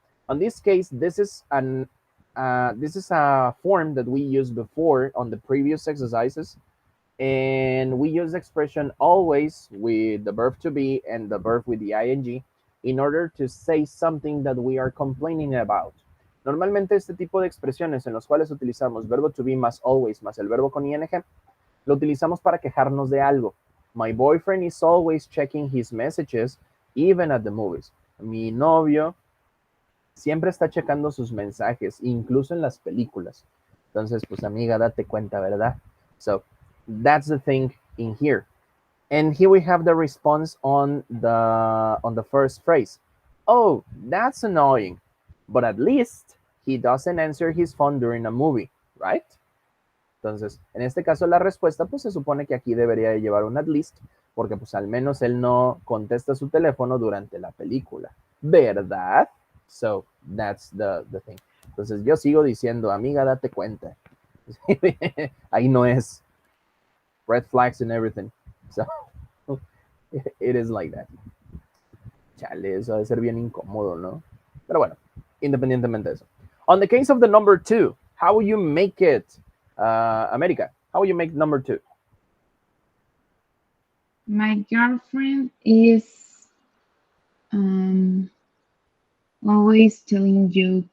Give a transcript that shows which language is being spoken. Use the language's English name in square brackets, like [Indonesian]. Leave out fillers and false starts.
[English] On this case, this is a form that we used before on the previous exercises, and we use the expression always with the verb to be and the verb with the ing in order to say something that we are complaining about. [Spanish] Normalmente este tipo de expresiones en los cuales utilizamos verbo to be más always más el verbo con ing lo utilizamos para quejarnos de algo. [English] My boyfriend is always checking his messages even at the movies. [Spanish] Mi novio siempre está checando sus mensajes, incluso en las películas. Entonces, pues amiga, date cuenta, ¿verdad? [English] So, that's the thing in here. And here we have the response on the first phrase. Oh, that's annoying. But at least he doesn't answer his phone during a movie, right? [Spanish] Entonces, en este caso la respuesta pues se supone que aquí debería de llevar un at least, porque pues al menos él no contesta su teléfono durante la película, ¿verdad? [English] So, that's the thing. [Spanish] Entonces yo sigo diciendo, amiga, date cuenta. Ahí no es [English] red flags and everything. So, it is like that. [Spanish] Chale, eso debe ser bien incómodo, ¿no? Pero bueno, independientemente de eso. [English] On the case of the number 2, how will you make it, America? How will you make number 2? My girlfriend is always telling jokes.